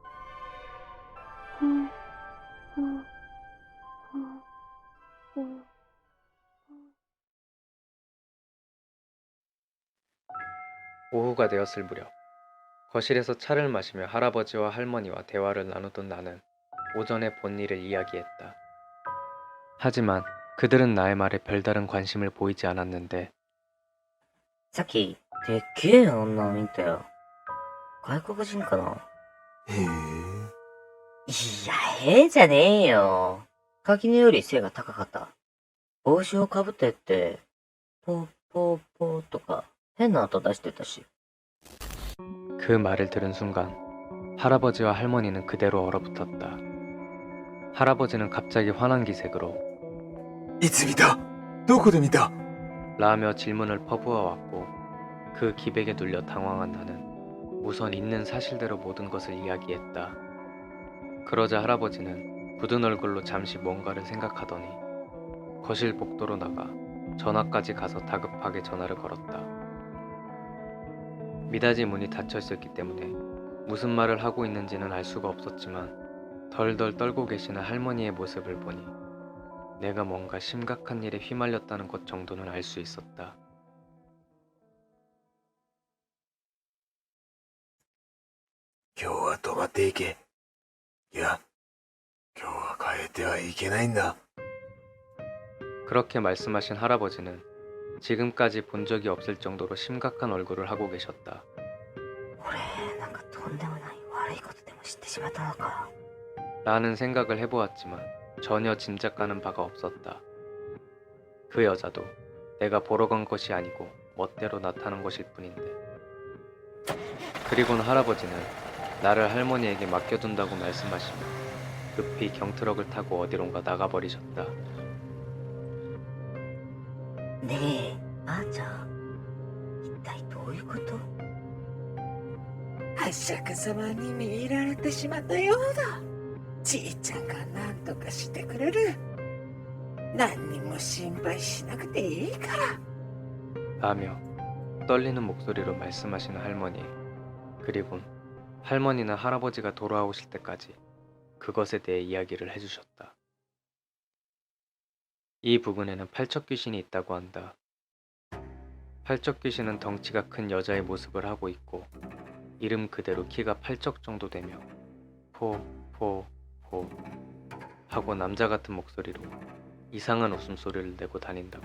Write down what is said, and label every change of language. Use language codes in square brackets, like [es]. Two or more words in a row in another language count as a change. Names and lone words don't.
[ko] 오후가 되었을 무렵 거실에서 차를 마시며 할아버지와 할머니와 대화를 나누던 나는 오전에 본 일을 이야기했다. 하지만 그들은 나의 말에 별다른 관심을 보이지 않았는데, [ja] さっき、でっけえ女を見たよ。外国人かな。へえ。いや、へえじゃねえよ。垣根より背が高かった。帽子をかぶってって、ポーポーポーとか変な音出してたし。 [ko] 그 말을 들은 순간 할아버지와 할머니는 그대로 얼어붙었다. 할아버지는 갑자기 환한 기색으로 [ja] いつ見た？どこで見た？ [ko] 라며 질문을 퍼부어 왔고, 그 기백에 눌려 당황한 나는 우선 있는 사실대로 모든 것을 이야기했다. 그러자 할아버지는 굳은 얼굴로 잠시 뭔가를 생각하더니 거실 복도로 나가 전화까지 가서 다급하게 전화를 걸었다. 미닫이 문이 닫혀 있었기 때문에 무슨 말을 하고 있는지는 알 수가 없었지만 덜덜 떨고 계시는 할머니의 모습을 보니 내가 뭔가 심각한 일에 휘말렸다는 것 정도는 알 수 있었다. [ja] 今日は泊まっていけ。いや、今日は帰ってはいけないんだ。 [ko] 그렇게 말씀하신 할아버지는 지금까지 본 적이 없을 정도로 심각한 얼굴을 하고 계셨다. [ja] 俺、なんかとんでもない悪いことでも知ってしまったのか。 [ko] 라는 생각을 해보았지만 전혀 짐작가는 바가 없었다. 그 여자도 내가 보러 간 것이 아니고 멋대로 나타난 것일 뿐인데. 그리고는 할아버지는 나를 할머니에게 맡겨둔다고 말씀하시며 급히 경트럭을 타고 어디론가 나가버리셨다. [ja] ねえ、あーちゃん、一体どういうこと。伯爵様に見入られてしまったようだ。じいちゃんが何とかしてくれる。何にも心配しなくていいから。 [ko] 라며 떨리는 목소리로 말씀하시는 할머니. 그리곤 할머니는 할아버지가 돌아오실 때까지 그것에 대해 이야기를 해주셨다. 이 부근에는 팔척귀신이 있다고 한다. 팔척귀신은 덩치가 큰 여자의 모습을 하고 있고, 이름 그대로 키가 8척 정도 되며 포 하고 남자 같은 목소리로 이상한 웃음소리를 내고 다닌다고.